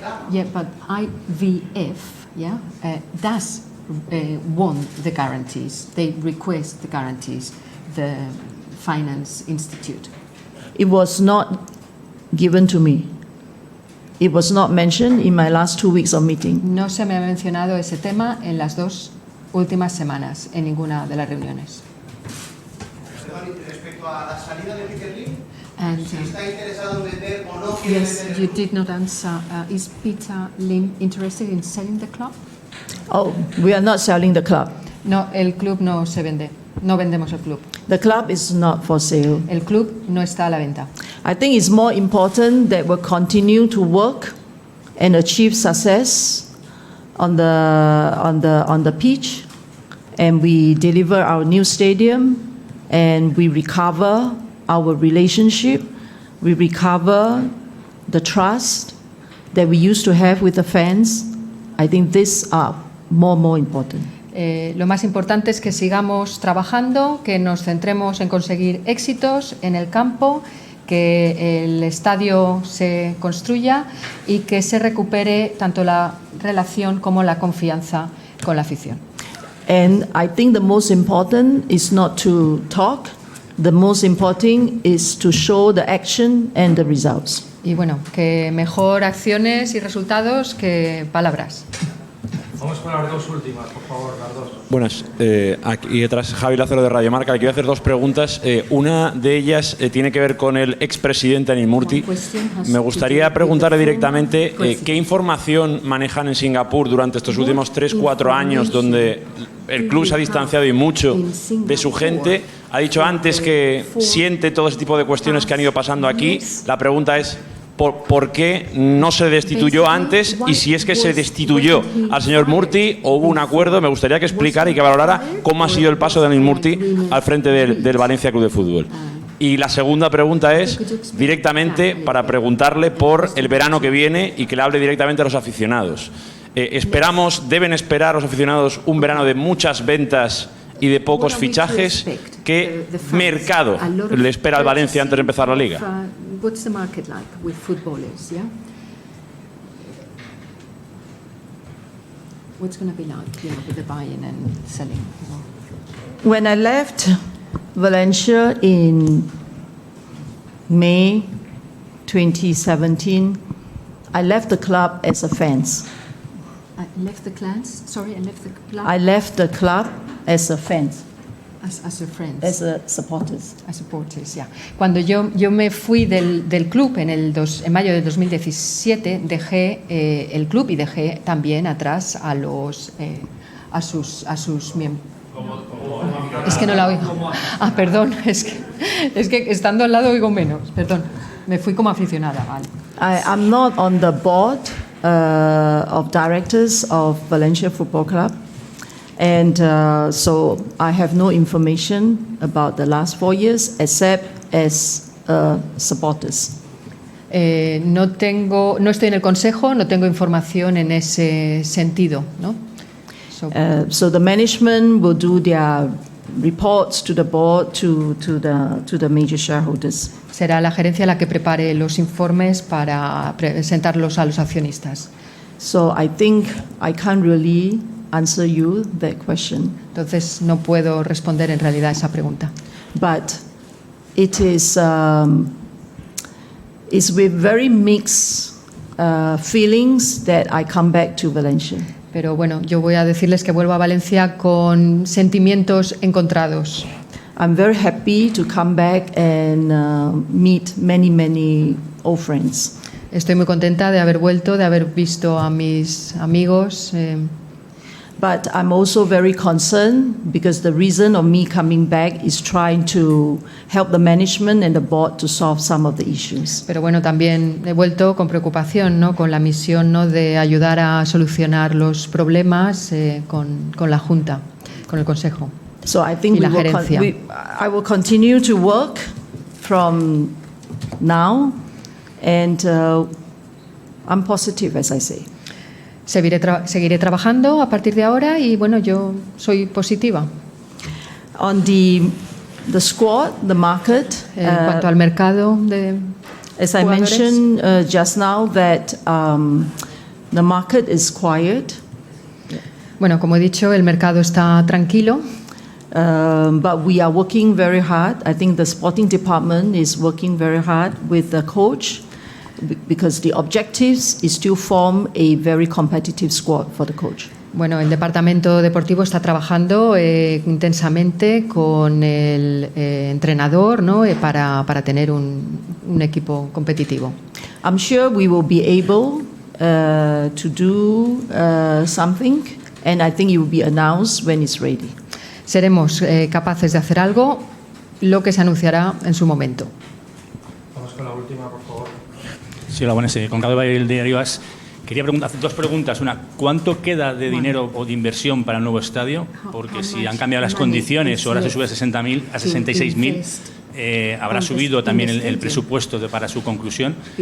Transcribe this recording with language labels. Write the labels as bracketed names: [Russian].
[English] Yeah, but IVF, yeah, does want the guarantees. They request the guarantees. The Finance Institute. It was not given to me. It was not mentioned in my last 2 weeks of meeting. [Spanish] No se me ha mencionado ese tema en las 2 últimas semanas en ninguna de las reuniones. Respecto a la salida de Peter Lim, si está interesado en vender o no quiere [English] yes, you did not answer. Is Peter Lim interested in selling the club? Oh, we are not selling the club. [Spanish] No, el club no se vende. No vendemos el club. [English] The club is not for sale. [Spanish] El club no está a la venta. [English] I think it's more important that we continue to work and achieve success on the pitch, and we deliver our new stadium, and we recover our relationship, we recover the trust that we used to have with the fans. I think these are more important. [Spanish] Lo más importante es que sigamos trabajando, que nos centremos en conseguir éxitos en el campo, que el estadio se construya y que se recupere tanto la relación como la confianza con la afición. [English] And I think the most important is not to talk. The most important is to show the action and the results. [Spanish] Y bueno, que mejor acciones y resultados que palabras. Vamos con las dos últimas, por favor, las dos. Buenas, aquí detrás Javi Lázaro de Radio Marca. Le quiero hacer dos preguntas. Una de ellas tiene que ver con el expresidente Anil Murthy. Me gustaría preguntarle directamente qué información manejan en Singapur durante estos últimos 3-4 años, donde el club se ha distanciado y mucho de su gente. Ha dicho antes que siente todo ese tipo de cuestiones que han ido pasando aquí. La pregunta es: ¿por qué no se destituyó antes? Y si es que se destituyó al señor Murthy o hubo un acuerdo, me gustaría que explicara y que valorara cómo ha sido el paso de Anil Murthy al frente del Valencia Club de Fútbol. Y la segunda pregunta es directamente para preguntarle por el verano que viene y que le hable directamente a los aficionados. ¿Deben esperar los aficionados un verano de muchas ventas y de pocos fichajes? ¿Qué mercado le espera al Valencia antes de empezar la Liga? [English] What's the market like with footballers, yeah? What's going to be like, with the buying and selling? When I left Valencia in May 2017, I left the club as a fan. I left the clans? Sorry, I left the club? I left the club as a fan. As a friend. As a supporters. As supporters, yeah. [Spanish] Cuando yo me fui del club en mayo de 2017, dejé el club y dejé también atrás a sus miembros. Es que no la oigo. Ah, perdón, es que estando al lado oigo menos. Perdón, me fui como aficionada. Vale. [English] I'm not on the board of directors of Valencia Football Club. And so I have no information about the last 4 years except as supporters. [Spanish] No estoy en el consejo, no tengo información en ese sentido, ¿no? [English] So the management will do their reports to the board, to the major shareholders. [Spanish] Será la gerencia la que prepare los informes para presentarlos a los accionistas. [English] So I think I can't really answer you that question. [Spanish] Entonces no puedo responder en realidad esa pregunta. [English] But it is it's with very mixed feelings that I come back to Valencia. [Spanish] Pero bueno, yo voy a decirles que vuelvo a Valencia con sentimientos encontrados. [English] I'm very happy to come back and meet many old friends. [Spanish] Estoy muy contenta de haber vuelto, de haber visto a mis amigos. [English] But I'm also very concerned because the reason of me coming back is trying to help the management and the board to solve some of the issues. [Spanish] Pero bueno, también he vuelto con preocupación, ¿no? Con la misión, ¿no? De ayudar a solucionar los problemas con la Junta, con el Consejo. [English] So I think I will continue to work from now, and I'm positive, as I say. [Spanish] Seguiré trabajando a partir de ahora y bueno, yo soy positiva. [English] On the squad, the market. [Spanish] En cuanto al mercado de [English] as I mentioned just now, that the market is quiet. [Spanish] Bueno, como he dicho, el mercado está tranquilo. [English] But we are working very hard. I think the sporting department is working very hard with the coach, because the objectives is to form a very competitive squad for the coach. [Spanish] Bueno, el departamento deportivo está trabajando intensamente con el entrenador, ¿no? Para tener un equipo competitivo. [English] I'm sure we will be able to do something, and I think it will be announced when it's ready. [Spanish] Seremos capaces de hacer algo, lo que se anunciará en su momento. Vamos con la última, por favor. Sí, hola, buenas. Con Carlos Valle de Arribas. Quería hacer dos preguntas. Una, ¿cuánto queda de dinero o de inversión para el nuevo estadio? Porque si han cambiado las condiciones, ahora se sube a 60.000, a 66.000, habrá subido también el presupuesto para su conclusión.